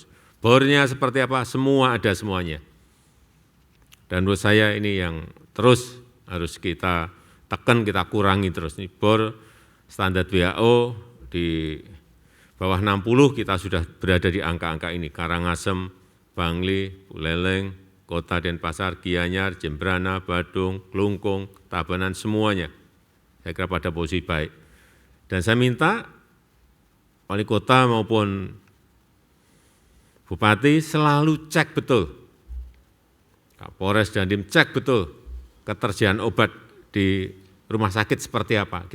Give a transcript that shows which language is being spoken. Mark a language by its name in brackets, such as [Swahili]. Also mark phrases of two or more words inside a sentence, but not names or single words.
[Indonesian] Bornya seperti apa, semua ada semuanya. Dan menurut saya ini yang terus harus kita tekan, kita kurangi terus. Ini bor standar WHO di bawah 60 kita sudah berada di angka-angka ini. Karangasem, Bangli, Buleleng, Kota Denpasar, Gianyar, Jembrana, Badung, Klungkung, Tabanan, semuanya. Saya kira pada posisi baik. Dan saya minta wali kota maupun bupati selalu cek betul. Kapolres dan Dandim cek betul ketersediaan obat di rumah sakit seperti apa.